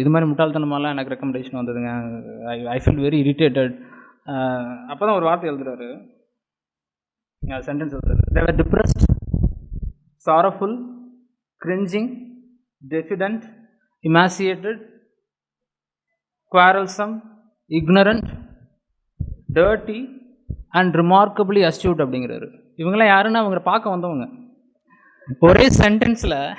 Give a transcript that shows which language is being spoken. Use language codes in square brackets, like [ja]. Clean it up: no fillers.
[ta] இது மாதிரி முட்டாள்தனமாலாம் எனக்கு ரெக்கமெண்டேஷன் வந்ததுங்க, [en] I feel very irritated. [ta] அப்போ தான் ஒரு வார்த்தை எழுதுறாரு, சென்டென்ஸ் எழுதுறாரு, [en] they were depressed, sorrowful, cringing, diffident, emaciated, quarrelsome, ignorant, dirty and remarkably astute [ta] அப்படிங்கிறாரு. இவங்களாம் யாருன்னா அவங்க பார்க்க வந்தவங்க. ஒரே சென்டென்ஸில்